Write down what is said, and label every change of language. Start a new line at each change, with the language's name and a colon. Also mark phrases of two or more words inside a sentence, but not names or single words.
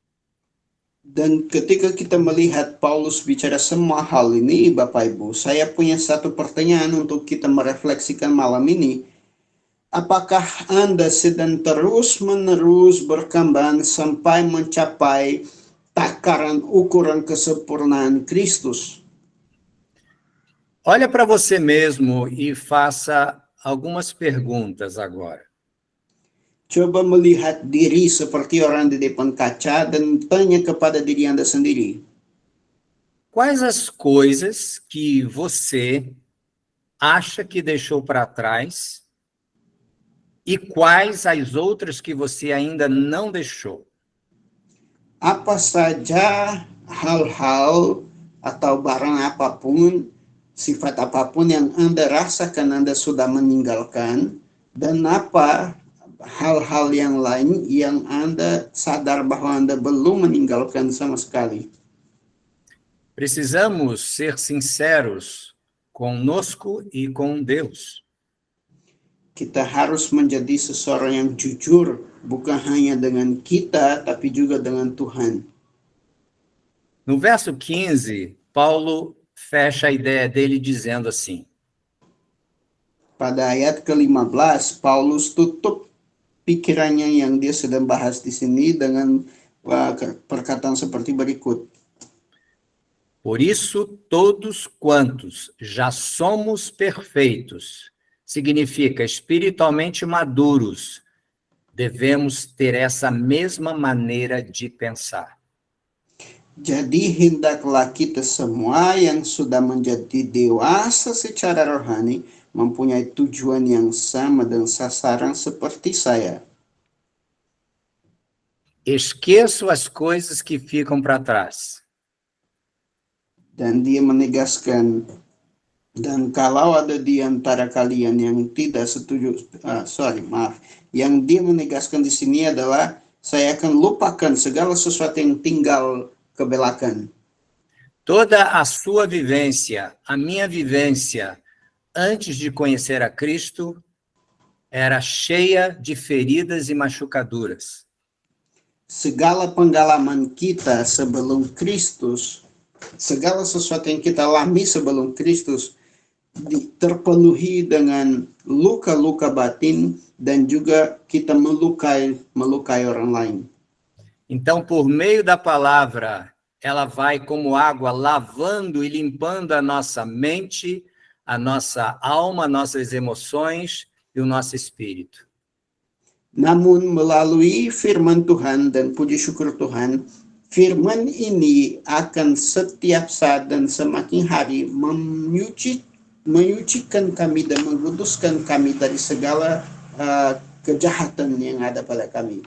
Indonesian: Dan ketika kita melihat Paulus bicara semua hal ini, Bapak Ibu, saya punya satu pertanyaan untuk kita merefleksikan malam ini. Apakah Anda sedang terus-menerus berkembang sampai mencapai takaran ukuran kesempurnaan Kristus?
Portuguese: Olha para você mesmo e faça algumas perguntas agora.
Indonesian: Coba melihat diri seperti orang di depan kaca dan tanya kepada diri Anda sendiri.
Portuguese: Quais as coisas que você acha que deixou para trás e quais as outras que você ainda não deixou?
Indonesian: Apa saja hal-hal atau barang apapun, sifat apapun yang Anda rasakan Anda sudah meninggalkan, dan apa hal-hal yang lain yang Anda sadar bahwa Anda belum meninggalkan sama sekali.
Portuguese: Precisamos ser sinceros conosco e com Deus.
Indonesian: Kita harus menjadi seseorang yang jujur, bukan hanya dengan kita, tapi juga dengan Tuhan.
Portuguese: No verso 15, Paulo fecha a ideia dele dizendo assim:
Indonesian: Pada ayat ke-15, Paulus tutup pikirannya yang dia sedang bahas di sini dengan perkataan seperti berikut.
Portuguese: Por isso, todos quantos já somos perfeitos, significa espiritualmente maduros, devemos ter essa mesma maneira de pensar.
Indonesian: Jadi hendaklah kita semua yang sudah menjadi dewasa secara rohani mempunyai tujuan yang sama dan sasaran seperti saya.
Portuguese: Esqueço as coisas que ficam para trás.
Indonesian: Dan dia menegaskan, dan kalau ada di antara kalian yang tidak setuju, yang dia menegaskan di sini adalah, saya akan lupakan segala sesuatu yang tinggal ke belakang.
Portuguese: Toda a sua vivência, a minha vivência, antes de conhecer a Cristo, era cheia de feridas e machucaduras.
Indonesian: Segala pengalaman kita sebelum Kristus, segala sesuatu yang kita alami sebelum Kristus, terpenuhi dengan luka-luka batin dan juga kita melukai orang lain.
Portuguese: Então, por meio da palavra, ela vai como água lavando e limpando a nossa mente, a nossa alma, nossas emoções e o nosso espírito.
Indonesian: Namun melalui firman Tuhan dan puji syukur Tuhan, firman ini akan setiap saat dan semakin hari menyucikan kami dan menguduskan kami dari segala kejahatan yang ada pada kami.